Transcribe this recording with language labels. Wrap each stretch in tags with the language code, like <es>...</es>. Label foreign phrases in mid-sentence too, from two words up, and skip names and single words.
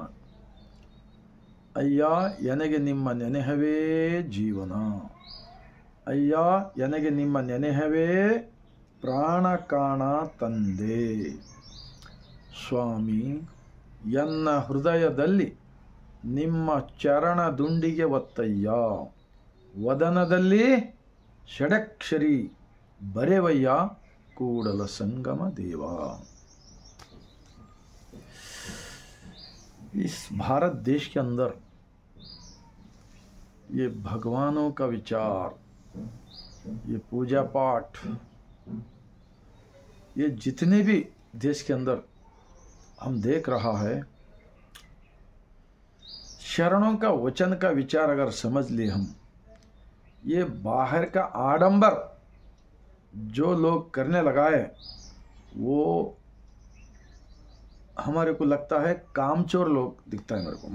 <kn>ಅಯ್ಯ ಎನಗೆ ನಿಮ್ಮ ನೆನೆಹವೇ ಜೀವನ, ಅಯ್ಯ ಎನಗೆ ನಿಮ್ಮ ನೆನೆಹವೇ ಪ್ರಾಣ ಕಾಣ ತಂದೆ. ಸ್ವಾಮಿ, ಎನ್ನ ಹೃದಯದಲ್ಲಿ ನಿಮ್ಮ ಚರಣ ದುಂಡಿಗೆ ಒತ್ತಯ್ಯ, ವದನದಲ್ಲಿ ಷಡಕ್ಷರಿ ಬರೆವಯ್ಯ ಕೂಡಲ ಸಂಗಮ देवा।</kn> <hi>इस भारत देश के अंदर ये भगवानों का विचार, ये पूजा पाठ, ये जितने भी देश के अंदर हम देख रहा है, शरणों का वचन का विचार अगर समझ लिए हम, ये बाहर का आडंबर जो लोग करने लगाए वो हमारे को लगता है कामचोर लोग दिखता है मेरे को।</hi>